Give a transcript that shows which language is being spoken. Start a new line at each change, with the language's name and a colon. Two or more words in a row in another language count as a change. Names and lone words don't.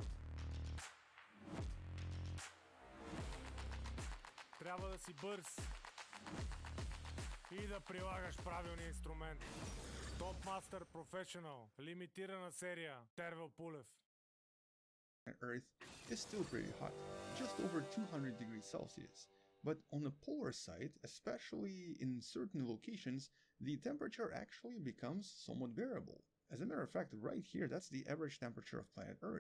Bulgarian: Трябва да си бърз и да прилагаш правилния инструмент. Top Master Professional, лимитирана серия, Тервел Пулев.
English: Earth is still pretty hot, just over 200 degrees Celsius. But on the polar side, especially in certain locations, the temperature actually becomes somewhat bearable. As a matter of fact, right here, that's the average temperature of planet Earth.